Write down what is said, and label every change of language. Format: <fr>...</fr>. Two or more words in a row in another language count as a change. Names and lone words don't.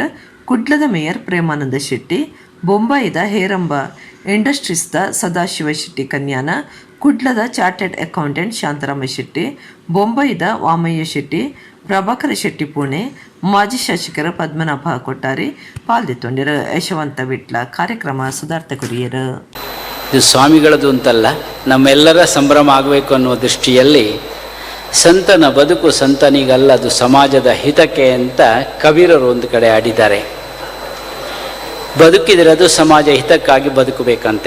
<tcy>ಕುಡ್ಲದ ಮೇಯರ್ ಪ್ರೇಮಾನಂದ ಶೆಟ್ಟಿ, ಬೊಂಬಾಯಿದ ಹೇರಂಬ ಇಂಡಸ್ಟ್ರೀಸ್ದ ಸದಾಶಿವ ಶೆಟ್ಟಿ ಕನ್ಯಾನ, ಕುಡ್ಲದ</tcy> <en>chartered accountant</en> <tcy>ಶಾಂತರಾಮ ಶೆಟ್ಟಿ, ಬೊಂಬಾಯಿದ ವಾಮಯ್ಯ ಶೆಟ್ಟಿ, ಪ್ರಭಾಕರ ಶೆಟ್ಟಿ ಪುಣೆ, ಮಾಜಿ ಶಾಸಕರ ಪದ್ಮನಾಭ ಕೊಟ್ಟಾರಿ ಪಾಲ್ದಿತ್ತೊಂಡಿರು. ಯಶವಂತ ವಿಟ್ಲ ಕಾರ್ಯಕ್ರಮ ಸುಧಾರ್ಥ ಕೊರಿಯರು.</tcy> <kn>ಇದು ಸ್ವಾಮಿಗಳದು ಅಂತಲ್ಲ, ನಮ್ಮೆಲ್ಲರ ಸಂಭ್ರಮ ಆಗಬೇಕು ಅನ್ನುವ ದೃಷ್ಟಿಯಲ್ಲಿ ಸಂತನ ಬದುಕು ಸಂತನಿಗಲ್ಲ, ಅದು ಸಮಾಜದ ಹಿತಕ್ಕೆ ಅಂತ ಕಬೀರರು ಒಂದು ಕಡೆ ಆಡಿದ್ದಾರೆ. ಬದುಕಿದರೆ ಅದು ಸಮಾಜ ಹಿತಕ್ಕಾಗಿ ಬದುಕಬೇಕಂತೆ.</kn>